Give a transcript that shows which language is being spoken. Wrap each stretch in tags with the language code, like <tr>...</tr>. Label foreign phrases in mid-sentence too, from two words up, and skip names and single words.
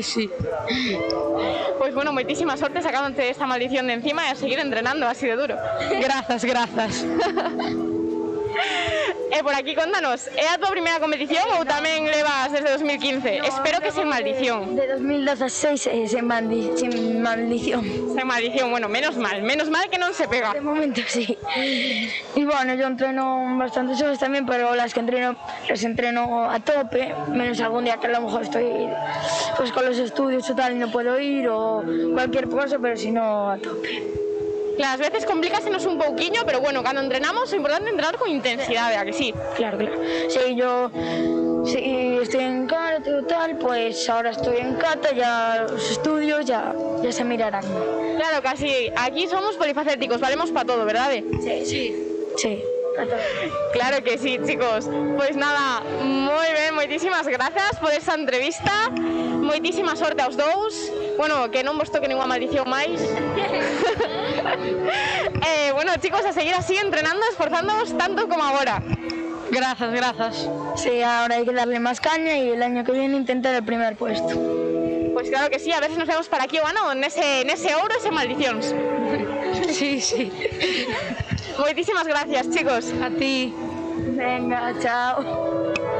<gl>Pois bueno, moitísima sorte sacándote esta maldición de encima e a seguir entrenando así de duro. Grazas. E por aquí, contanos, é a tua primeira competición ou tamén levas desde 2015? Espero que sen maldición.</gl> <es>De 2016 sin maldición.</es> <gl>Sen maldición, bueno, menos mal que non se pega.</gl> <es>De momento sí. Y bueno, yo entreno bastantes horas también, pero las que entreno las entreno a tope, menos algún día que a lo mejor estoy pues con los estudios o tal y no puedo ir o cualquier cosa, pero si no a tope.</es> <gl>Claro, ás veces complícasenos un pouquiño, pero bueno, cando entrenamos, é importante entrenar con intensidade, a que sí?</gl> <es>Claro. Si yo estoy en karate o tal, pues ahora estoy en kata, ya los estudios ya se mirarán.</es> <gl>Claro, casi aquí somos polifacéticos, valemos para todo, verdade?</gl> <es>Sí. Claro que sí, chicos.</es> <gl>Pois nada, moi ben, moitísimas grazas por esta entrevista. Moitísima sorte aos dous. Bueno, que non vos toque ninguna maldición máis. Bueno, chicos, a seguir así entrenando, esforzándoos tanto como agora. Grazas.</gl> <es>Sí, ahora hay que darle más caña y el año que viene intentar el primer puesto. Pues claro que sí, a ver si nos vemos para aquí</es> <gl>o ano, nese ouro e sen maldicións.</gl> <es>Sí.</es> <gl>Moitísimas gracias, chicos. A ti. Venga, chao.</gl>